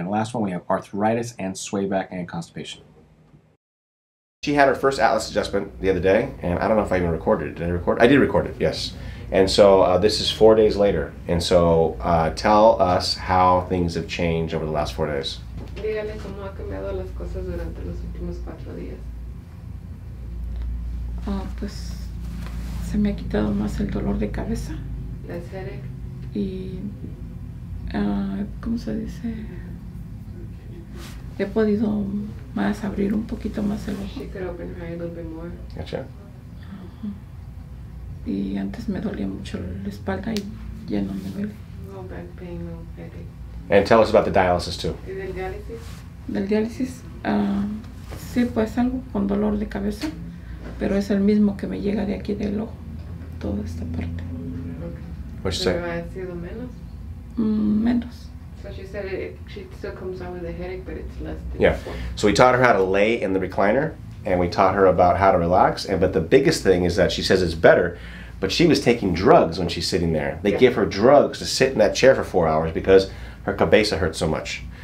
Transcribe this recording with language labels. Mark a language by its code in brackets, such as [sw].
[en] And the last one we have arthritis and sway back and constipation. She had her first atlas adjustment the other day, and I don't know if I even recorded it. Did I record? I did record it, yes. And so this is 4 days later. And so tell us how things have changed over the last 4 days. [es] Dígale cómo ha cambiado las cosas durante los últimos 4 días. Pues se me ha quitado más el dolor de cabeza. [en] Less headache. [es] Y ¿cómo se dice? He podido más abrir un poquito más el ojo. [en] She could open her eye a little bit more. Gotcha. [es] Y antes me dolía mucho la espalda y ya no me duele. [en] No back pain, no headache. And tell us about the dialysis too. [es] ¿Y del diálisis? Del diálisis, sí, pues algo con dolor de cabeza, pero es el mismo que me llega de aquí del ojo, toda esta parte. [en] What'd you say? [es] ¿Pero ha sido menos? Menos. [en] So she said she still comes out with a headache, but it's less than before. So we taught her how to lay in the recliner, and we taught her about how to relax. But the biggest thing is that she says it's better, but she was taking drugs when she's sitting there. They give her drugs to sit in that chair for 4 hours because her cabeza hurts so much.